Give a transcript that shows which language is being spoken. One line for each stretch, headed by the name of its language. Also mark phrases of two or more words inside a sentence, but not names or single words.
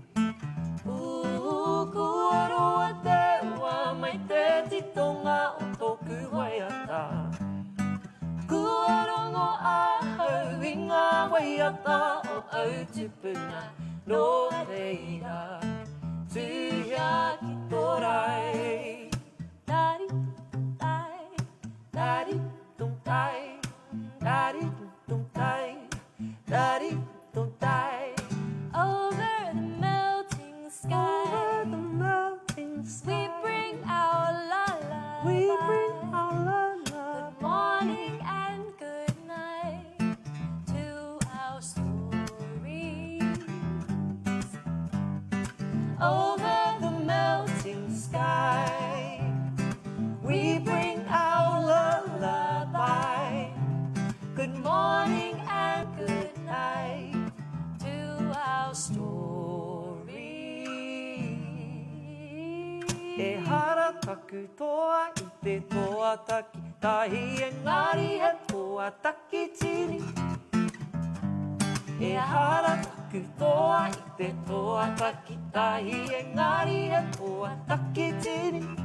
Māori: Kua roa te wā mai te titonga o tōku waiata. Kua rongo ahau I ngā waiata o Aotearoa. No reira, tuia ki tō rai. Dari tai, Dari tung tai, dari tung tai, dari tung tai.
English: over the melting sky. Over the melting sky. We bring our lullaby. We bring our lullaby. Good morning and good night to our stories. Over the melting sky, we bring our lullaby. Good morning and good night To our stories.
Māori: E hara taku toa I te toa taki, tahi engari he toa taki tini. E hara taku toa I te toa taki, tahi engari he toa taki tini.